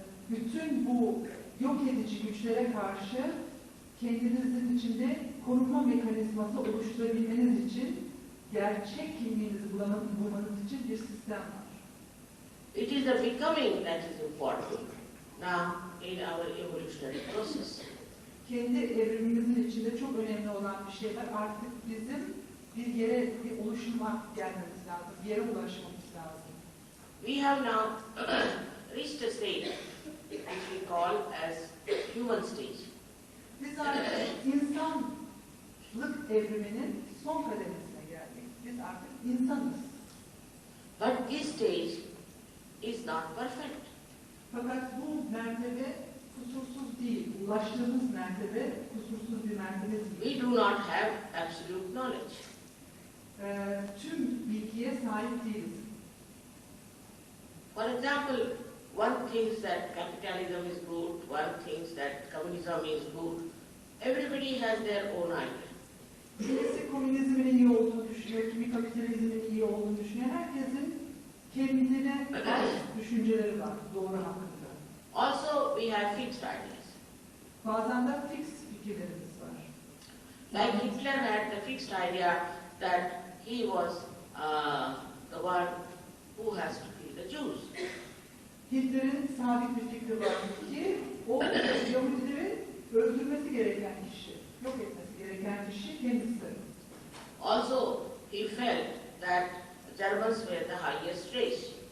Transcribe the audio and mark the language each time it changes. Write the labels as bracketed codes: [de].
[tr] Bütün bu yok edici güçlere karşı kendinizin içinde korunma mekanizması oluşturabilmeniz için, gerçek kimliğinizi bulmanız için bir sistem var. [en] It is the becoming that is important now in our evolutionary process. [tr] Kendi evrimimizin içinde çok önemli olan bir şey var. Artık bizim bir yere, bir oluşuma gelmemiz lazım, bir yere ulaşmamız lazım. [en] We have now reached a stage which we call as human stage. [tr] Biz artık insanlık evriminin son kademesine geldik. Biz artık insanız. [en] But this stage is not perfect. [tr] Fakat bu mertebe kusursuz değil. Ulaştığımız mertebe kusursuz bir mertebe değil. [en] We do not have absolute knowledge. [tr] Tüm bilgiye sahip değiliz. [en] For example, one thinks that capitalism is good, one thinks that communism is good. Everybody has their own idea. [tr] Kimisi komünizmin iyi olduğunu düşünüyor, kimi kapitalizmin iyi olduğunu düşünüyor. Herkesin kendine ait düşünceleri var doğru hakkında. [en] Also, we have fixed ideas. [tr] Bazen de fix fikirlerimiz var. [en] Like Hitler had the fixed idea that he was the one who has to kill the Jews. [tr] Hitler'in sabit bir fikri vardı ki o Yahudileri öldürmesi gereken kişi, yok etmesi gereken kişi kendisi. [en] Also, he felt that the Germans were the highest race.